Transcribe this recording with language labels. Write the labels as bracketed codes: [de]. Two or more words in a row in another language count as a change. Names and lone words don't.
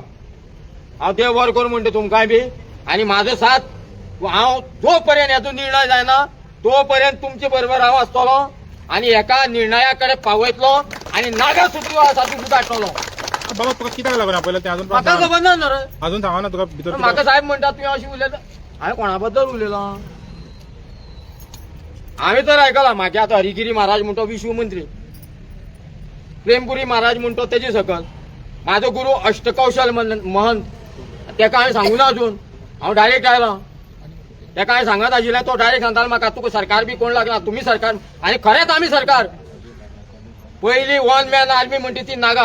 [kok] हांव देव बरें करूं म्हणटा तुमकांय बी. आनी म्हाजो साथ हांव जो पर्यंत हेचो निर्णय जायना तो पर्यंत तुमचे बरोबर हांव आसतलो आणि एका निर्णयाकडे पावयतलो आणि नागा साधू सुदारतलो. बाबा तुका कित्याक लागून आपयलें तें अजून म्हाका खबर ना रे. अजून सांगा ना तुका भितर. म्हाका साहेब म्हणटा तुवें अशें उलयता. हांवें कोणा बद्दल उलयलां? हांवें तर आयकलां म्हागे आतां हरिगिरी महाराज म्हणतो विश्व मंत्री, प्रेमपुरी महाराज म्हणतो तेजे सकल म्हाजो गुरू अष्टकौशल महंत तेका हांवें सांगूना अजून. हांव डायरेक्ट आयलां. तेका हांवें सांगत आशिल्लें तो डायरेक्ट सांगतालो म्हाका तुका सरकार बी कोण लागना. तुम्ही सरकार आणि खरेंच आमी सरकार. पहिली [en] one man army [kok] म्हणते ती नागा.